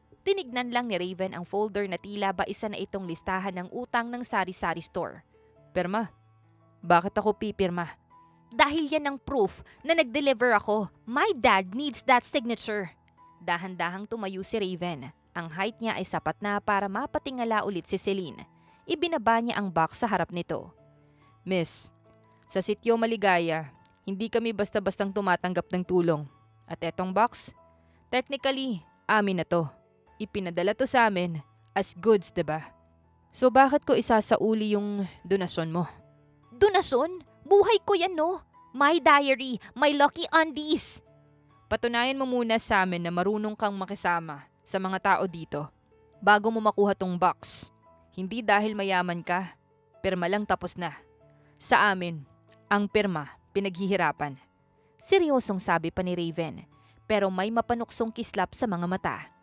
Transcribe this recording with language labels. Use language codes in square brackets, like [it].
[tl] Tinignan lang ni Raven ang folder na tila ba isa na itong listahan ng utang ng sari-sari store. Pirma? Bakit ako pipirma? Dahil yan ang proof na nag-deliver ako. [en] My dad needs that signature. [tl] Dahan-dahang tumayo si Raven. Ang height niya ay sapat na para mapatingala ulit si Celine. Ibinaba niya ang box sa harap nito. Miss, sa sityo Maligaya, hindi kami basta-bastang tumatanggap ng tulong. At etong box, technically, amin na to. Ipinadala to sa amin as goods, 'di ba? So bakit ko isasauli yung donasyon mo? Donasyon? Buhay ko yan, no? [en] My diary, my lucky undies. [tl] Patunayan mo muna sa amin na marunong kang makisama sa mga tao dito bago mo makuha tong box. Hindi dahil mayaman ka, pirma lang tapos na. Sa amin, ang pirma, pinaghihirapan. Seryosong sabi pa ni Raven, pero may mapanuksong kislap sa mga mata.